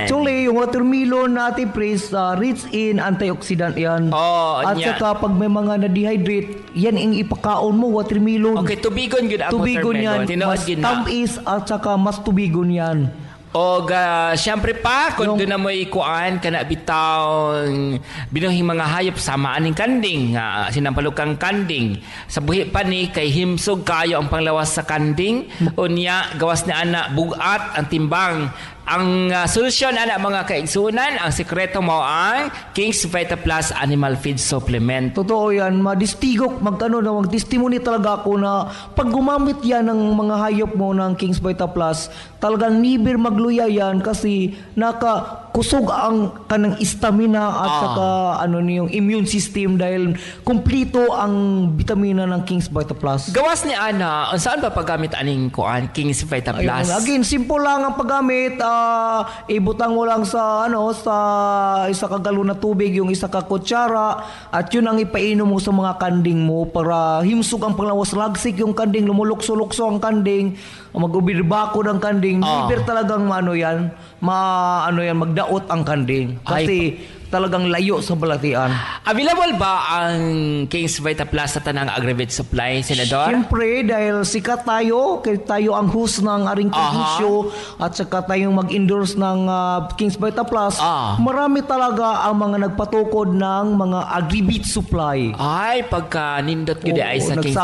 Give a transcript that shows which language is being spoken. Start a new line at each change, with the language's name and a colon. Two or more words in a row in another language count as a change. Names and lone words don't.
Filipino: Actually, yung watermelon na Ate Pres,
English: rich in antioxidant
Filipino: yan. At saka pag may mga na-dehydrate, yan ang ipakaon mo, watermelon.
Cebuano: Okay, tubigon yun ang tubigon watermelon. Yan.
Filipino: Mas tamis at saka mas tubigon yan. Siyempre pa, kung doon na mo ikuan,
Cebuano: kana bitawng binuhing mga hayop sa maaning kanding, sinampalukang kanding. Sa buhi pa ni, kay himsog kayo ang panglawas sa kanding, unya, gawas ni anak, bugat ang timbang. Ang solusyon ana mga kaigsunan, ang sekreto mo ang King's Vita Plus Animal Feed Supplement.
Filipino: Totoo yan, mag-testimony talaga ako na pag gumamit yan ng mga hayop mo ng King's Vita Plus, talagang nibir magluya yan kasi
Cebuano: nakakusog ang kanang stamina
Filipino: at saka yung immune system dahil kumplito ang vitamina ng King's Vita Plus.
Cebuano: Gawas ni ana, saan ba paggamit aning kuan King's Vita Plus? Again, simple lang ang paggamit. Ibutang mo lang sa isa ka galon na tubig, yung isa ka kutsara,
Filipino: at yun ang ipainom mo sa mga kanding mo
Cebuano: para himsog ang panglawas, lagsik yung kanding,
Filipino: lumulukso-lukso ang kanding,
Cebuano: mag-ubirbako ng kanding. Liber talagang magdaot ang kanding kasi talagang layo sa balatian. Available ba ang King's Vita Plus sa tanang Agrivet Supply, Senador?
Filipino: Siyempre, dahil sikat tayo, tayo ang host ng aring show at saka tayong mag-endorse ng King's Vita Plus, marami talaga ang mga nagpatukod ng mga Agrivet Supply.
Cebuano: Ay, pagka nindot yun ay sa King's